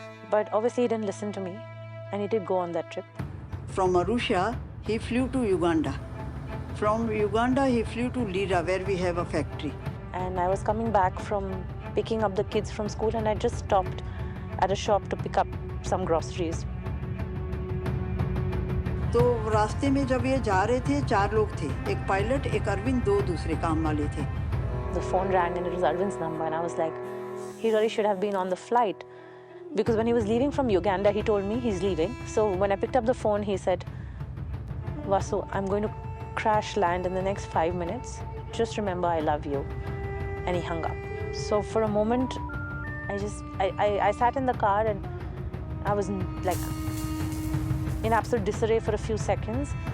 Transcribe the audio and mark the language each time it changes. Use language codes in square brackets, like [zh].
[en] But obviously he didn't listen to me and he did go on that trip. From Arusha, he flew to Uganda. From Uganda, he flew to Lira, where we have a factory. And I was coming back from picking up the kids from school and I just stopped at a shop to pick up some groceries. [hi] तो रास्ते में जब ये जा रहे थे 4 लोग थे, एक पायलट, एक अरविंद, 2 दूसरे काम वाले थे. [en] The phone rang and it was Arvind's number and I was like, he really should have been on the flight. Because when he was leaving from Uganda, he told me he's leaving. So when I picked up the phone, he said, Vasu, I'm going to crash land in the next 5 minutes. Just remember, I love you. And he hung up. So for a moment, I sat in the car and I was like in absolute disarray for a few seconds.